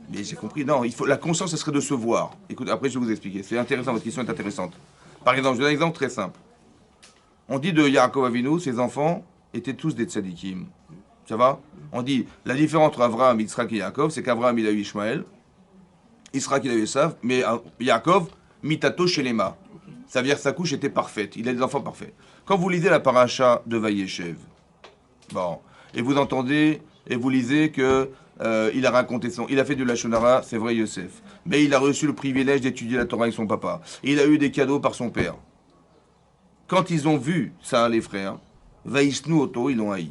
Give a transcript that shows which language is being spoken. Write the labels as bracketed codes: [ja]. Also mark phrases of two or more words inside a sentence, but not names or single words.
[fr] Mais j'ai compris, non, la conscience, ce serait de se voir. Écoute, après je vais vous expliquer. C'est intéressant, votre question est intéressante. Par exemple, je donne un exemple très simple. On dit de Yaakov Avinu, ses enfants étaient tous des tzadikim. Ça va? On dit, la différence entre Avraham, Yitzhak et Yaakov, c'est qu'Avraham, il a eu Ishmaël, Yitzhak, il a eu Esav, mais Yaakov, [he] מיטתו שלמה. [fr] Ça veut dire que sa couche était parfaite. Il a des enfants parfaits. Quand vous lisez la paracha de Vayeshev, bon, et vous entendez, et vous lisez que il a raconté il a fait du [he] לשון הרע, [fr] c'est vrai Yosef, mais il a reçu le privilège d'étudier la Torah avec son papa. Il a eu des cadeaux par son père. Quand ils ont vu ça, les frères, [he] וישנאו אותו, [fr] ils l'ont haï.